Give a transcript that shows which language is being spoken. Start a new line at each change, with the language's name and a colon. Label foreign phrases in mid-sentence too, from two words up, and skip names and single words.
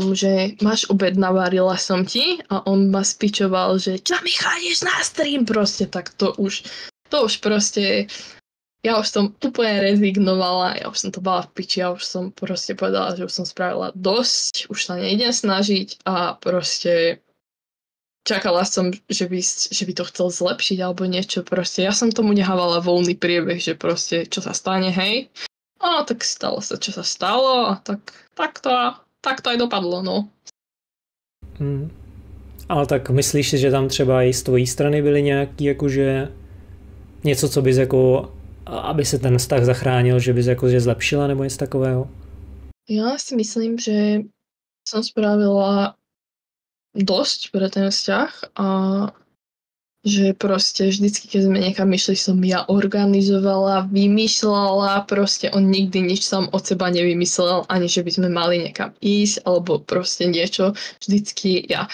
Slovak: mu, že máš obed, navarila som ti a on ma spičoval, že čo mi chodíš na stream proste, tak to už proste, ja už som úplne rezignovala, ja už som to bala v piči, ja už som proste povedala, že už som spravila dosť, už sa nejdem snažiť a proste čakala som, že by to chcel zlepšiť alebo niečo proste, ja som tomu nehávala voľný priebeh, že proste čo sa stane, hej. A tak stalo sa, čo sa stalo a tak to aj dopadlo, no.
Czech: Ale tak myslíš si, že tam třeba i z tvojí strany byly nějaký jakože něco, co bys jako, aby se ten vztah zachránil, že bys jakože zlepšila nebo něco takového?
Slovak: Ja si myslím, že som spravila dosť pre ten vzťah a že proste vždycky, keď sme niekam išli, som ja organizovala, vymýšľala, proste on nikdy nič sám od seba nevymyslel, ani že by sme mali niekam ísť, alebo proste niečo, vždycky ja.